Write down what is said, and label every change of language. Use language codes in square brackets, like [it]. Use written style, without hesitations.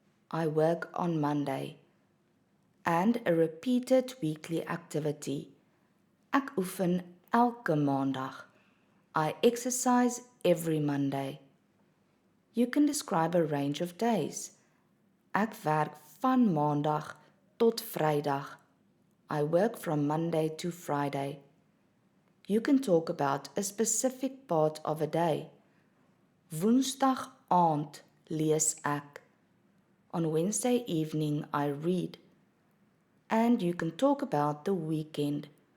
[en] I work on Monday. And a repeated weekly activity. [af] Ek oefen elke Maandag. [en] I exercise every Monday. You can describe a range of days. [af] Ek werk van Maandag tot Vrydag. [en] I work from Monday to Friday. You can talk about a specific part of a day. [af] Woensdag aand lees ek. [en] On Wednesday evening I read. And you can talk about the weekend.